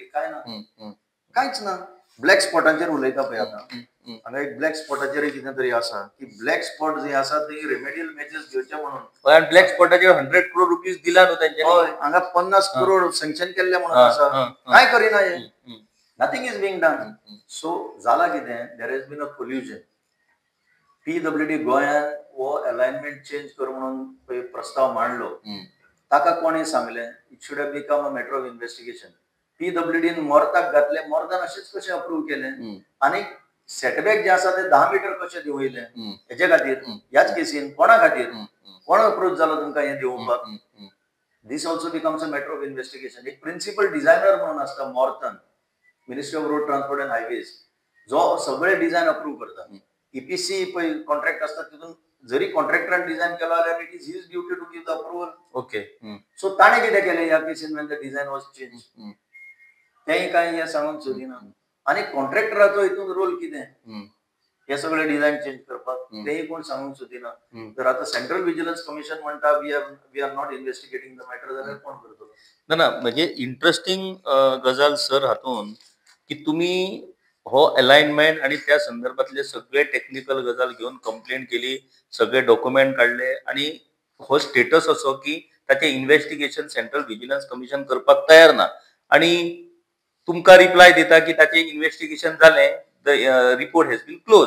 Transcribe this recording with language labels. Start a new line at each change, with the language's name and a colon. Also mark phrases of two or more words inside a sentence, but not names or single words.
Konkani: काय ना कांयच ना. ब्लॅक स्पॉटांचेर उलयता पळय आतां हांगा एक ब्लॅक स्पॉटाचेर कितें तरी आसा की
English: black spot
Konkani: जे आसा ते
English: remedial measures
Konkani: घेवचे म्हणून आणि ब्लॅक स्पॉटाचेर 100 crore रुपीज दिला न्हू तांच्यानी. हांगा 50 crore सँक्शन केल्ले म्हणून आसा. काय करिना हे.
English: Nothing is being done.
Konkani: सो जाला कितें
English: there has been a collusion.
Konkani: PWD गोंयान हो
English: alignment change
Konkani: कर म्हणून प्रस्ताव मांडलो. ताका कोणी सांगलें
English: it should have become a matter of investigation.
Konkani: PWDन मोर्ताक घातले मोर्दान अशेंच कशें अप्रूव्ह केलें. आनी सेटबॅक जे आसा ते 10 मीटर कशें देंवयले हेचे खातीर ह्याच केसीन कोणा खातीर कोण अप्रोच जालो तुमकां हें देंवोवपाक?
English: This also becomes a matter of investigation.
Konkani: एक
English: principal designer
Konkani: म्हणून आसता मॉर्थन, मिनिस्ट्री ऑफ रोड ट्रान्सपोर्ट अँड हायवेज, जो सगळे डिझायन अप्रूव्ह करता. ईपीसी पळय कॉन्ट्रॅक्ट आसता तितून जरी कॉन्ट्रॅक्टरान डिझायन केलो जाल्यार
English: it is his duty to give the approval.
Konkani: ओके. सो ताणें कितें केलें ह्या केसीन
English: when the design was change,
Konkani: तेंय कांय हें सांगूंक सोदिना. आनी कॉन्ट्रॅक्टराचो हितून रोल कितें हे सगळे
English: design change
Konkani: करपाक, तेंय कोण सांगूंक सोदिना. तर आता सेंट्रल विजिलन्स कमिशन म्हणटा
English: we are not investigating the matter,
Konkani: जाल्यार कोण करतलो? ना म्हणजे इंटरेस्टिंग गजाल सर हातून की
Marathi: तुम्ही हो अलाइनमेंट आणि त्या संदर्भातले सगळे टेक्निकल गजाल घेऊन कंप्लेंट केली, सगळे डॉक्युमेंट काढले आणि
Konkani: हो स्टेटस असो की ताचे इन्व्हेस्टिगेशन सेंट्रल विजिलन्स कमिशन करपाक तयार ना आणि तुमकां रिप्लाय दिता की ताचे इन्व्हेस्टिगेशन जालें,
English: the report has been close.